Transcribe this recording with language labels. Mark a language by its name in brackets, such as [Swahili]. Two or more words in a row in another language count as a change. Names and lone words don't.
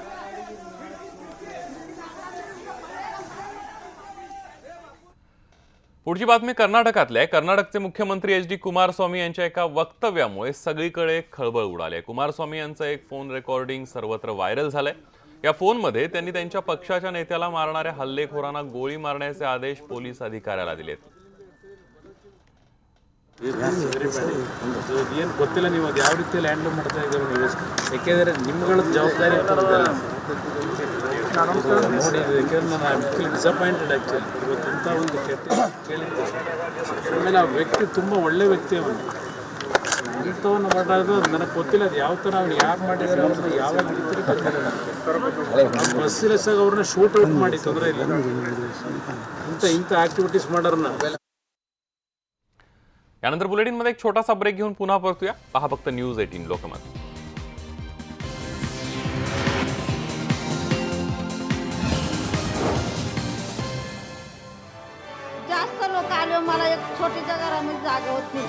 [Marathi] पुढची बातमी कर्नाटकातली आहे. कर्नाटकचे मुख्यमंत्री एच डी कुमारस्वामी यांच्या एका वक्तव्यामुळे सगळीकडे खळबळ उडाली आहे. कुमारस्वामी यांचं एक फोन रेकॉर्डिंग सर्वत्र व्हायरल झालंय. या फोनमध्ये त्यांनी त्यांच्या पक्षाच्या नेत्याला मारणाऱ्या हल्लेखोरांना गोळी मारण्याचे आदेश पोलीस अधिकाऱ्याला दिलेत. [Kannada] ಏನು ಗೊತ್ತಿಲ್ಲ, ನೀವು ಅದು ಯಾವ ರೀತಿಯಲ್ಲಿ ಹ್ಯಾಂಡಲ್ ಮಾಡ್ತಾ ಇದ್ದೀರೋ ನೀವು, ಯಾಕೆಂದರೆ ನಿಮ್ಗಳ ಜವಾಬ್ದಾರಿ ಇರ್ತದಲ್ಲ ನೋಡಿ. ಯಾಕೆಂದ್ರೆ ನಾನು [English] I feel disappointed actually. [Kannada] ಇವತ್ತು ಇಂಥ ಒಂದು ಕೆಟ್ಟ ಕೇಳಿದ್ದೆ. ಆಮೇಲೆ ಆ ವ್ಯಕ್ತಿ ತುಂಬ ಒಳ್ಳೆ ವ್ಯಕ್ತಿ. ಅವನು ಇಂಥವನ್ನು ಮಾಡೋದು ನನಗೆ ಗೊತ್ತಿಲ್ಲ, ಅದು ಯಾವ ಥರ ಅವ್ನು ಯಾರು ಮಾಡಿದ್ದಾರೆ, ಅವ್ರನ್ನ ಯಾವಾಗ ಹಿಡಿತಾರೆ ಗೊತ್ತಿಲ್ಲ. ಬಸ್ಸಿಲೆಸ್ಸಾಗ ಅವ್ರನ್ನ [English] shoot out [Kannada] ಮಾಡಿ ತೊಂದರೆ ಇಲ್ಲ. ಇಂಥ ॲक्टिव्हिटीज ಮಾಡೋರನ್ನ. [Marathi] यानंतर बुलेटिनमध्ये एक छोटासा ब्रेक घेऊन पुन्हा परतूया. पहा फक्त न्यूज 18 लोकमत. जास्त लोक आले, मला एक छोटीच्या घरामध्ये जागा होत नाही.